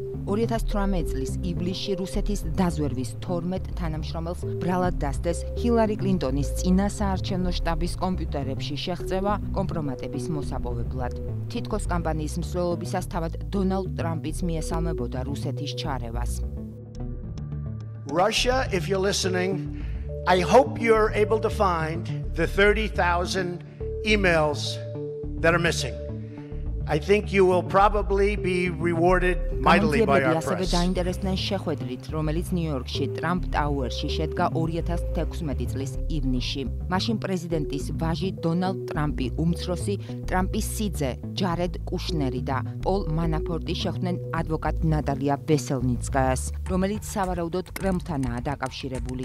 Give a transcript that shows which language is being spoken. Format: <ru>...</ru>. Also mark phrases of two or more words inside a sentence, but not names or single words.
<ka>2018 წლის ივლისში რუსეთის დაზვერვის 12 თანამშრომელს ბრალად დასდეს ჰილარი კლინტონის წინა საარჩევნო შტაბის კომპიუტერებში შეღწევა კომპრომატების მოსაპოვებლად. თითქოს კამპანიის მსვლელობისას თავად დონალდ ტრამპიც მიესალმებოდა რუსეთის ჩარევას.</ka> <en>Russia, if you're listening, I hope you're able to find the 30,000 emails that are missing. I think you will probably be rewarded mightily by our</en> <ka>ასევე</ka> <en>press.</en> <ka>დაინტერესდნენ შეხვედრით, რომელიც ნიუ-იორკში ტრამპ ტაუერში შედგა 2016 წლის ივნისში. მაშინ პრეზიდენტის ვაჟი დონალდ ტრამპი, უმცროსი ტრამპის სიძე ჯარედ კუშნერი და პოლ მანაფორტი შეხვდნენ ადვოკატ ნატალია ვესელნიცკაიას, რომელიც სავარაუდოდ კრემლთანაა დაკავშირებული.</ka>